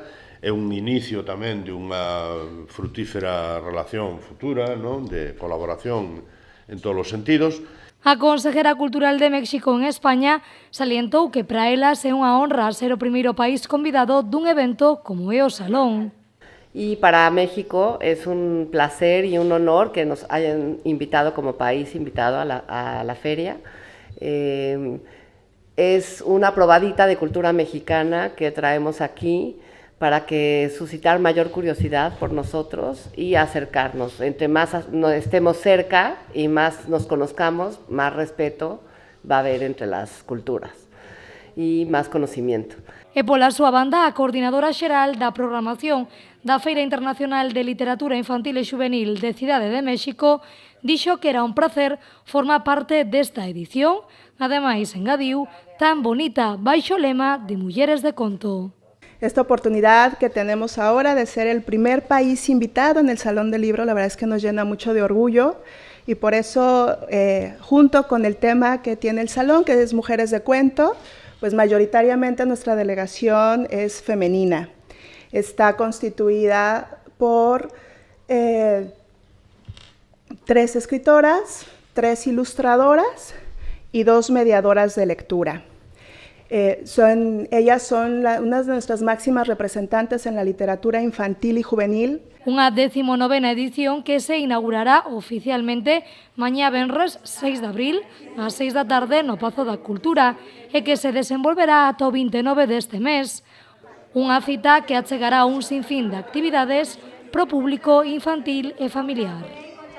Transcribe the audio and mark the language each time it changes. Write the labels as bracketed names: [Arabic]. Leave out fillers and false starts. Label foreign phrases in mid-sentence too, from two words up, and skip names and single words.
[Galician] É un inicio tamén de unha frutífera relación futura, non? De colaboración en todos os sentidos. A consejera cultural de México en España salientou que para elas é unha honra ser o primeiro país convidado dun evento como é o Salón. [Spanish] Y para México es un placer y un honor que nos hayan invitado como país invitado a la feria. Es una probadita de cultura mexicana que traemos aquí para que suscitar mayor curiosidad por nosotros y acercarnos. Entre más estemos cerca y más nos conozcamos, más respeto va a haber entre las culturas y más conocimiento. [Galician] E pola súa banda, a coordinadora xeral da programación da Feira Internacional de Literatura Infantil e Xuvenil de Cidade de México dixo que era un placer formar parte desta edición, ademais engadiu, tan bonita baixo o lema de Mulleres de Conto. [Spanish] Esta oportunidad que tenemos ahora de ser el primer país invitado en el Salón del Libro, la verdad es que nos llena mucho de orgullo y por eso, junto con el tema que tiene el Salón, que es Mujeres de Cuento, pues mayoritariamente nuestra delegación es femenina. Está constituida por 3 escritoras, 3 ilustradoras y 2 mediadoras de lectura. Ellas son unas de nuestras máximas representantes en la literatura infantil y juvenil. [Galician] Unha 19ª edición que se inaugurará oficialmente mañá venres 6 de abril ás 6 da tarde no Pazo da Cultura e que se desenvolverá ata o 29 deste mes. Unha cita que achegará un sinfín de actividades pro público infantil e familiar.